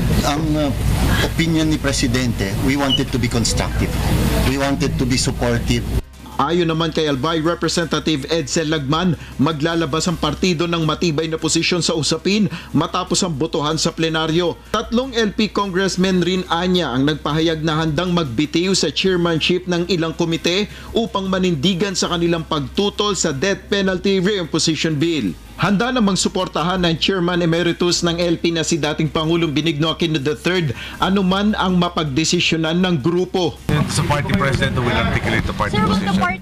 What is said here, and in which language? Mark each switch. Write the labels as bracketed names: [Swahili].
[Filipino] Ang opinion ni Presidente, [English] we wanted to be constructive. We wanted to be supportive. [Filipino] Ayon naman kay Albay Representative Edsel Lagman, maglalabas ang partido ng matibay na posisyon sa usapin matapos ang botohan sa plenaryo. 3 LP congressmen rin anya ang nagpahayag na handang magbitiw sa chairmanship ng ilang komite upang manindigan sa kanilang pagtutol sa death penalty reimposition bill. Handa namang suportahan ng Chairman Emeritus ng LP na si dating Pangulong Benigno Aquino III anuman ang mapagdesisyonan ng grupo. [English] It's a party president who will articulate the party position.